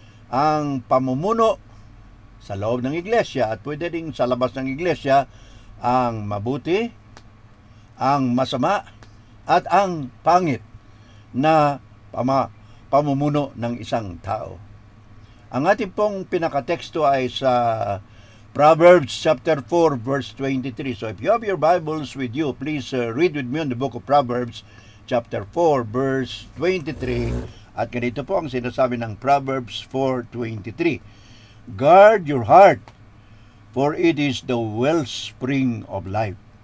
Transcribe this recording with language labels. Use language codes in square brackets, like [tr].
[tl] Ang pamumuno sa loob ng iglesia at pwede rin sa labas ng iglesia, ang mabuti, ang masama, at ang pangit na pamumuno ng isang tao. Ang ating pong pinakateksto ay sa Proverbs chapter 4 verse 23. [en] So if you have your Bibles with you, please read with me on the book of Proverbs chapter 4 verse 23. [tl] At ganito po ang sinasabi ng Proverbs 4:23. [en] Guard your heart, for it is the wellspring of life.